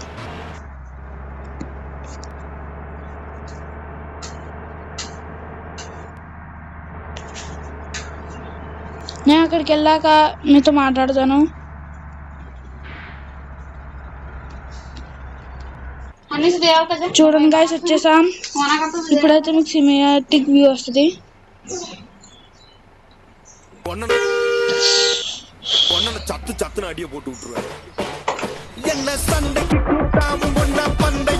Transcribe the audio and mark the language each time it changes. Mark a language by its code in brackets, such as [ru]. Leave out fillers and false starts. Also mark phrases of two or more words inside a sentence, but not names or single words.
[te] నేను అక్కడికి వెళ్ళాక మీతో మాట్లాడతాను. చూడండి గైస్, వచ్చేసాం. ఇప్పుడైతే మీకు [en] cinematic view [te] వస్తుంది. [ta] சத்து சத்துன்னு அடிய போட்டு விட்டுருவாரு. என்ன சண்டைக்கு கூட்டாம ஒன்னா